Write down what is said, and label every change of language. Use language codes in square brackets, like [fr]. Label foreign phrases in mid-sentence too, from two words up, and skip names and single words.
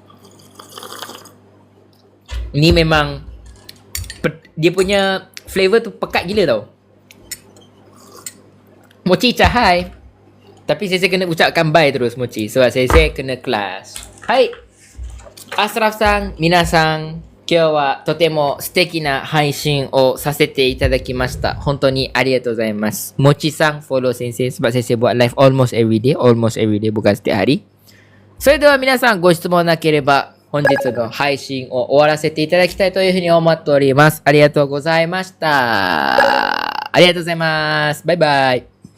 [ms] Ni memang dia punya flavor tu pekat gila tau. Mochi cahai. Tapi saya kena ucapkan bye terus mochi. Sebab saya kena kelas. Hai. [ja] Asraf-san, minasan, 今日はとても素敵な配信をさせていただきました。本当にありがとうございます。もちさん、フォロー先生、 [ms] sebab saya buat live [en] almost every day, [ms] bukan setiap hari. [ja] それでは皆さんご質問なければ本日の配信を終わらせていただきたいというふうに思っております。ありがとうございました。ありがとうございます。バイバイ。